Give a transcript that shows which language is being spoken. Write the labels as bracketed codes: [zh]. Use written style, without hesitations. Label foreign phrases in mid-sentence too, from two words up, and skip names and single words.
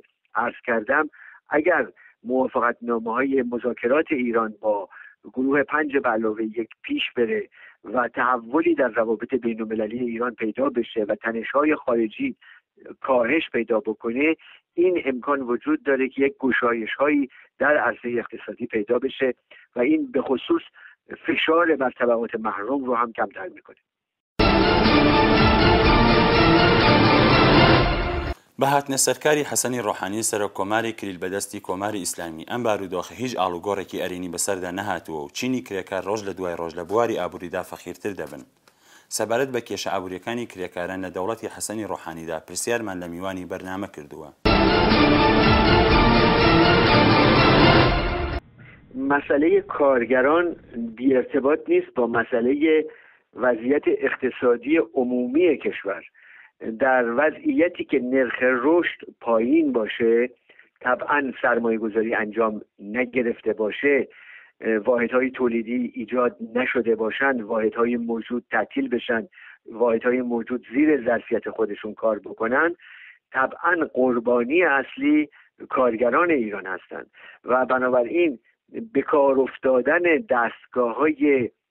[fa] عرض کردم اگر موافقتنامه‌های مذاکرات ایران با گروه 5+1 پیش بره و تحولی در روابط بین‌المللی ایران پیدا بشه و تنش‌های خارجی کاهش پیدا بکنه، این امکان وجود داره که یک گشایش‌هایی در عرصه اقتصادی پیدا بشه و این به خصوص فشار بر طبقات محروم رو هم کمتر میکنه. [ckb] بەهاتنە سەرکاری حەسەنی ڕۆحانی سەرۆک کۆماری کلیل بەدەستی کۆماری ئیسلامی ئەم بارودۆخە هیچ ئاڵوگۆڕێکی ئەرێنی بەسەردا نەهاتووە و چینی کرێکار ڕۆژ لە دوای ڕۆژ لە بواری ئابووریدا فەخیرتر دەبن. سەبارەت بە کێشە ئابووریەکانی کرێکاران لە دەوڵەتی حەسەنی ڕۆحانیدا پرسیارمان لە میوانی بەرنامە کردووە. [fa] مسئله کارگران بی ارتباط نیست با مسئله وضعیت اقتصادی عمومی کشور. در وضعیتی که نرخ رشد پایین باشه، طبعا سرمایه گذاری انجام نگرفته باشه، واحدهای تولیدی ایجاد نشده باشند، واحدهای موجود تعطیل بشن، واحدهای موجود زیر ظرفیت خودشون کار بکنن، طبعا قربانی اصلی کارگران ایران هستند و بنابراین به کار افتادن دستگاه‌های